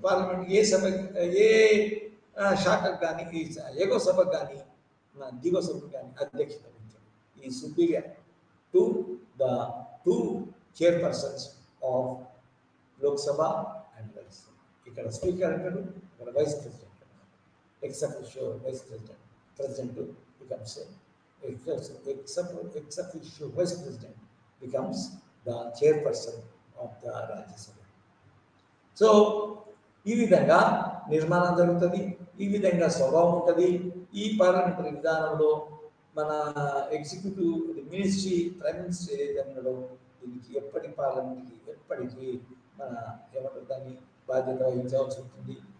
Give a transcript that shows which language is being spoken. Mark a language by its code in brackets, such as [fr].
[te] Parliament ఏ శాఖకు కానీ ఎగువ సభకు కానీ దిగువ సభకు కానీ అధ్యక్షత వహించాడు. [en] ఈ superior to the two chairpersons of Lok Sabha and Rajya Sabha. [te] ఇక్కడ స్పీకర్ అంటాడు, ఇక్కడ vice president. [en] ex officio vice president becomes ex officio vice president becomes the chairperson of the Rajya Sabha. [te] So ఈ విధంగా నిర్మాణం జరుగుతుంది, ఈ విధంగా స్వభావం ఉంటుంది. ఈ పార్లమెంటరీ విధానంలో మన ఎగ్జిక్యూటివ్ మినిస్ట్రీ, ప్రైమ్ మినిస్టర్ ఏదైతే ఉన్నాడో దీనికి ఎప్పటికీ మన ఏమంటారు దాన్ని బాధ్యత వహించవలసి ఉంటుంది.